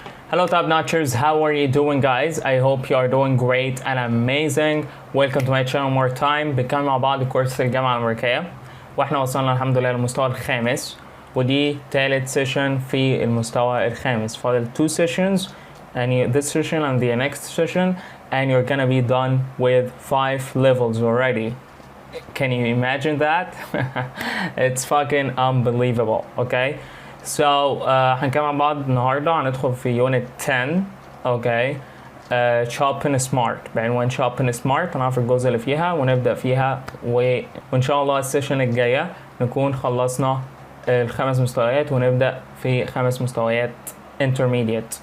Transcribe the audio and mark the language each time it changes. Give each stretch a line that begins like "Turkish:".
English: Hello top notchers, how are you doing guys? I hope you are doing great and amazing. Welcome to my channel more time.
Arabic: بنكمل مع بعض كورس الجامعة الأمريكية واحنا وصلنا الحمد لله للمستوى الخامس ودي تالت سيشن في المستوى الخامس. فاضل
English: 2 sessions and this session and the next session and you're gonna be done with 5 levels already. Can you imagine that? It's fucking unbelievable. Okay, so
Arabic: هنكمل مع بعض النهارده هندخل في
English: unit 10.
Arabic: اوكي
English: shopping smart
Arabic: بعنوان
English: shopping smart.
Arabic: هنعرف الجزء اللي فيها ونبدا فيها وان شاء الله السيشن الجايه نكون خلصنا الخمس مستويات ونبدا في 5 مستويات intermediate.